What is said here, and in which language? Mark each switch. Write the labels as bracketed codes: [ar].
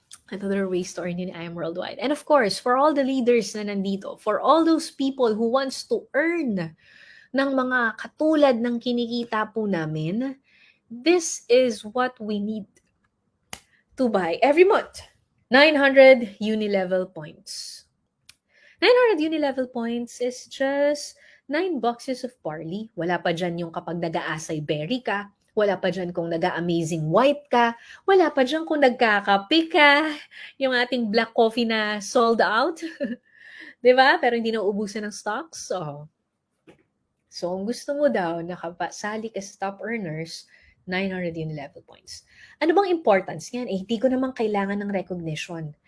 [en] Another ways to earn in I Am Worldwide. And of course, for all the leaders [tl] na nandito, [en] for all those people who wants to earn [tl] ng mga katulad ng kinikita po namin, [en] this is what we need to buy every month. 900 unilevel points. 900 unilevel points is just 9 boxes of barley. [tl] Wala pa dyan yung kapag nag-aasay berry ka. Wala pa dyan kung nag-amazing white ka. Wala pa dyan kung nagkakape ka. Yung ating black coffee na sold out. Diba? Pero hindi na uubusan ng stocks. So, kung gusto mo daw nakapasali ka sa top earners, 900 unilevel points. Ano bang importance niyan? Hindi ko naman kailangan ng recognition.